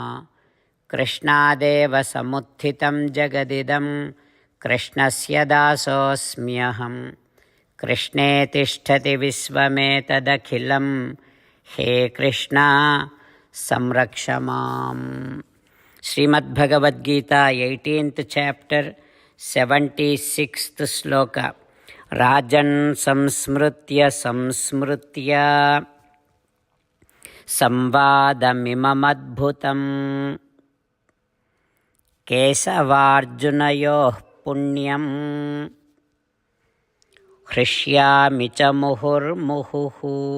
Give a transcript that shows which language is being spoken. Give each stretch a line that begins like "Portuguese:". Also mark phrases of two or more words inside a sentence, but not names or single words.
Sanskrit: Krishnadeva Samuthitam Jagadidam. Krishnasya Dasosmyaham. Krishne Tishtati Visvametadakhilam. He Krishna Samrakshamam.
English: Srimad Bhagavad Gita 18th chapter 76th sloka.
Sanskrit: Rajan samsmrutya samvadamimamadbhutam kesavarjunayoh punyam hrishyami cha muhurmuhuhu.